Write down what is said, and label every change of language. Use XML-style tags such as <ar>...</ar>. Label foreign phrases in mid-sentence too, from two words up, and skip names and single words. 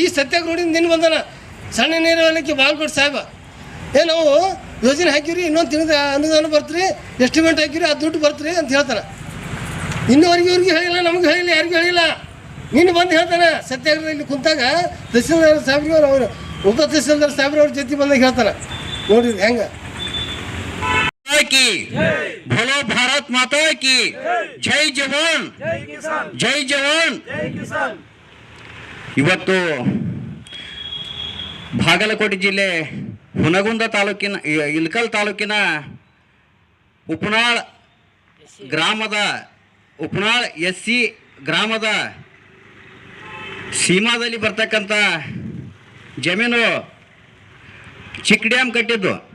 <kn>ಈ ಸತ್ಯಾಗ್ರಹ ನೋಡಿ ನಿನ್ನ ಬಂದನ ಸಣ್ಣ ನೀರಾವರಿಗೆ ಬಾಲ್ಕೋಟ್ ಸಾಹೇಬ ನಾವು ಯೋಜನೆ ಹಾಕಿವ್ರಿ, ಇನ್ನೊಂದು ತಿಂಗಳ ಅನುದಾನ ಬರ್ತೀರಿ, ಎಸ್ಟಿಮೇಟ್ ಹಾಕಿವ್ರಿ, ಅದು ದುಡ್ಡು ಬರ್ತೀರಿ ಅಂತ ಹೇಳ್ತಾನೆ. ಇನ್ನೂವರೆಗೆ ಇವ್ರಿಗೆ ಹೇಳಿಲ್ಲ, ನಮ್ಗೆ ಹೇಳಿಲ್ಲ, ಯಾರಿಗೂ ಹೇಳಿಲ್ಲ. ನೀನು ಬಂದು ಹೇಳ್ತಾನೆ ಸತ್ಯಾಗ್ರಹ ಇಲ್ಲಿ ಕುಂತಾಗ ತಹಸೀಲ್ದಾರ್ ಸಾಹೇಬ್ರವ್ರು ಅವರು ಉಪ ತಹಸೀಲ್ದಾರ್ ಸಾಹೇಬ್ರವ್ರ ಜೊತೆ ಬಂದಾಗ ಹೇಳ್ತಾನೆ. ನೋಡ್ರಿ ಹೆಂಗೆ.</kn> <hi>की बोलो भारत माता की जय जवान जय जवान.</hi> <kn>ಇವತ್ತು ಬಾಗಲಕೋಟೆ ಜಿಲ್ಲೆ ಹುನಗುಂದ ತಾಲೂಕಿನ ಇಳಕಲ್ ತಾಲೂಕಿನ ಉಪನಾಳ್ SC ಗ್ರಾಮದ ಸೀಮಾದಲ್ಲಿ ಬರ್ತಕ್ಕಂಥ ಜಮೀನು ಚಿಕ್ಕ ಡ್ಯಾಮ್ ಕಟ್ಟಿದ್ದು.</kn>